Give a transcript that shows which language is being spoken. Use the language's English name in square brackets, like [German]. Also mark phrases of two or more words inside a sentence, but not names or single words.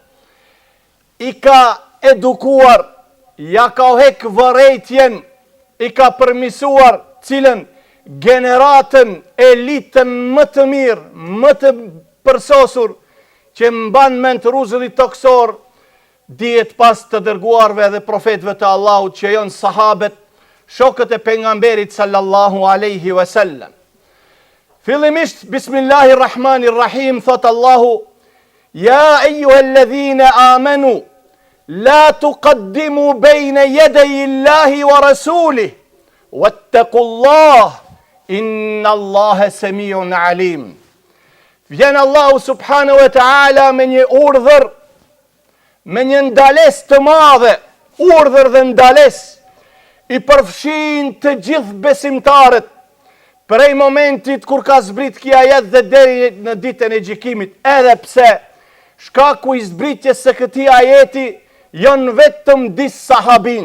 [Albanian] i ka edukuar, ja ka hek vërejtjen, i ka përmisuar cilën generatën, elitën më të mirë, më të përsosur, që mban mend ruzullit toksor, dihet pas të dërguarve dhe profetëve të Allahut që janë sahabët, shokët e pejgamberit [Arabic] صلى الله عليه وسلم. [Albanian] Fillimisht, bismillahirrahmanirrahim, thot Allahu: [Arabic] يا أيها الذين آمنوا لا تقدموا بين يدي الله ورسوله واتقوا الله إن الله سميع عليم. [Albanian] Vjen Allahu [Arabic] سبحانه وتعالى [Albanian] me një urdhër, me një ndales të madhe, urdhër dhe ndales, i përfshin të gjithë besimtarët, prej momentit kur ka zbrit kjo ajet dhe deri në ditën e gjykimit, edhe pse shkaku i zbritjes së këtij ajeti janë vetëm disa sahabin.